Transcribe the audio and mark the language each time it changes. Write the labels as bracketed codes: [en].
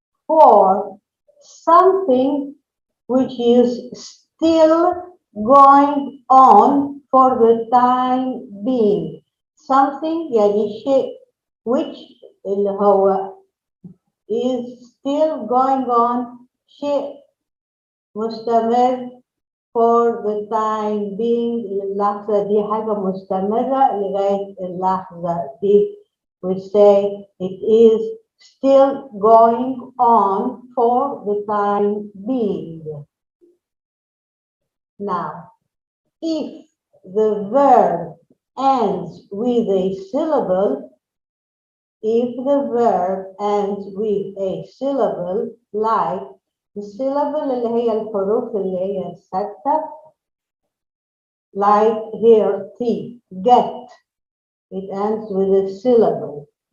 [en] 4, something which is still going on for the time being. Something [ar] يعني شيء [en] which [ar] اللي هو [en] is still going on [ar] شيء مستمر [en] for the time being. [ar] اللحظة دي حاجة مستمرة لغاية اللحظة دي. [en] We say it is still going on for the time being. Now, if the verb ends with a syllable, if the verb ends with a syllable, like the syllable [ar] اللي هي الحروف اللي هي الثابتة, [en] like here T, get, it ends with a syllable.